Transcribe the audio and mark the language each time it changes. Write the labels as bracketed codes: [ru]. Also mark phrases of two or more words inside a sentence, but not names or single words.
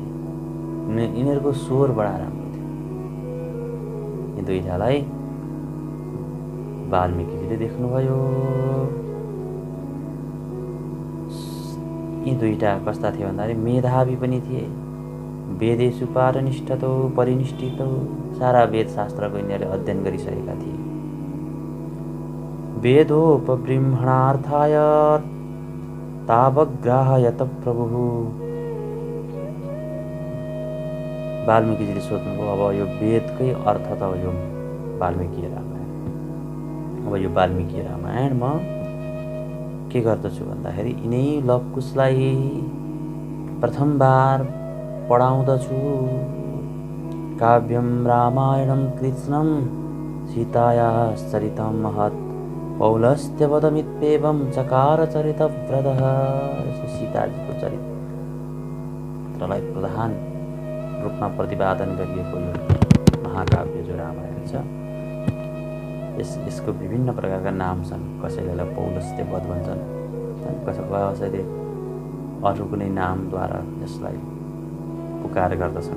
[ne] यिनीहरूको स्वर बडा राम्रो थियो। यी दुईटालाई वाल्मीकिजीले देख्नुभयो। यी दुईटा कस्ता थिए भन्दाखेरि मेधावी पनि थिए, [sa] वेदेषु पारनिष्ठतौ परिनिष्ठितौ, [ne] सारा वेदशास्त्रको यिनीहरूले अध्ययन गरिसकेका थिए। [sa] वेदोपबृंहणार्थाय तावग्राहयत प्रभुः। [ne] वाल्मीकिजीले सोध्नुभयो, अब यो वेदकै अर्थ त हो यो वाल्मीकि रामायण। अब यो वाल्मीकि रामायण म के गर्दछु भन्दाखेरि यिनै लवकुशलाई प्रथमबार पढाउँदछु। [sa] काव्यं रामायणं कृत्स्नं सीतायाश्चरितं महत् पौलस्त्यवदमित्येवं चकार चरितव्रतः। [ne] सीताजीको चरित्रलाई प्रधान रूपमा प्रतिपादन गरिएको यो महाकाव्य जो रामायण छ, यसको विभिन्न प्रकारका नाम छन्। कसैले पौलस्त्यवध भन्छन्, कसैले अरू कुनै नामद्वारा यसलाई पुकार गर्दछन्।